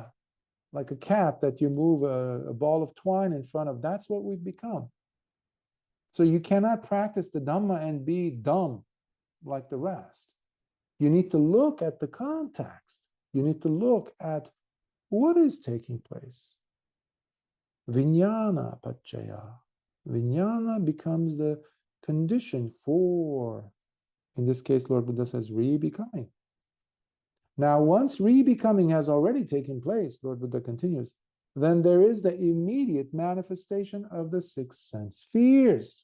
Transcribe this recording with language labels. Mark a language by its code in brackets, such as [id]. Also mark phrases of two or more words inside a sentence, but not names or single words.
[en] Like a cat that you move a ball of twine in front of, that's what we've become. So you cannot practice the Dhamma and be dumb like the rest. You need to look at the context. You need to look at what is taking place. [pi] Vijnana paccaya. [en] Vijnana becomes the condition for, in this case, Lord Buddha says, re-becoming. Now, once re-becoming has already taken place, Lord Buddha continues, then there is the immediate manifestation of the six sense spheres.